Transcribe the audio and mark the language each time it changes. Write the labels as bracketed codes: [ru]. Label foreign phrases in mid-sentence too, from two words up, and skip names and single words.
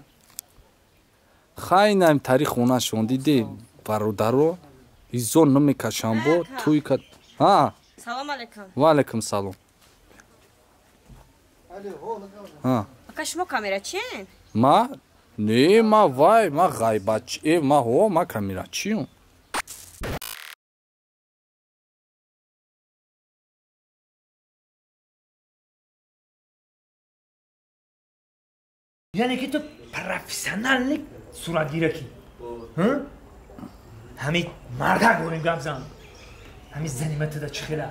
[tg] Хайнаем тари хонашон диде бародаро изон намекашам бо туи ка. Ха. [ar] سلام عليكم. وعليكم سلام. Ха. [tg] Ака шумо камерачиен? Ма? Не, ма вай, ма ғайбатчи, ма ҳо, ма камерачиюм. яъне ки ту профессионал суратгира ки ҳамин марда гӯем гап зан ҳамин занаммат да чӣ хела